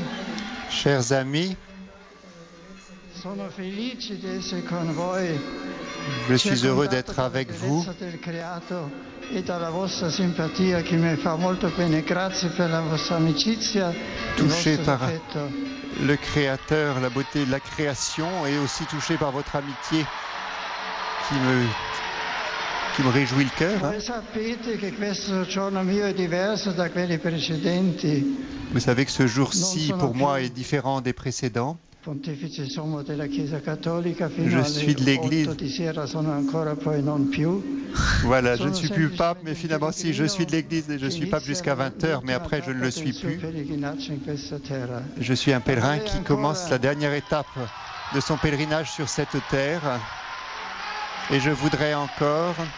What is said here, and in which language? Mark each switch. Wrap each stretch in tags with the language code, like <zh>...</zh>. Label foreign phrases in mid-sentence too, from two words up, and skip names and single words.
<fr>chers amis,</fr> <it>sono felice di essere con voi.</it> <fr>Je suis heureux d'être avec vous.</fr> <it>Del creato e dalla vostra simpatia che mi fa molto bene. Grazie per la vostra amicizia.</it> <fr>Touché par le Créateur, la beauté de la création et aussi touché par votre amitié qui me réjouit le cœur.</fr> <it>Voi sapete che questo giorno mio è diverso da quelli precedenti.</it> <fr>Vous savez que ce jour-ci, pour moi, est différent des précédents.</fr> <it>Pontefice sommo della Chiesa Cattolica fino</it> <fr>Je</fr> <it>alle</it> <fr>suis de l'Église.</fr> <it>8 di sera sono ancora poi non più.</it> <fr>Voilà, je ne suis plus pape, mais finalement, si, je suis de l'Église et je suis pape jusqu'à 20h, mais après, je ne le suis plus. Je suis un pèlerin qui commence la dernière étape de son pèlerinage sur cette terre. Et je voudrais encore...</fr>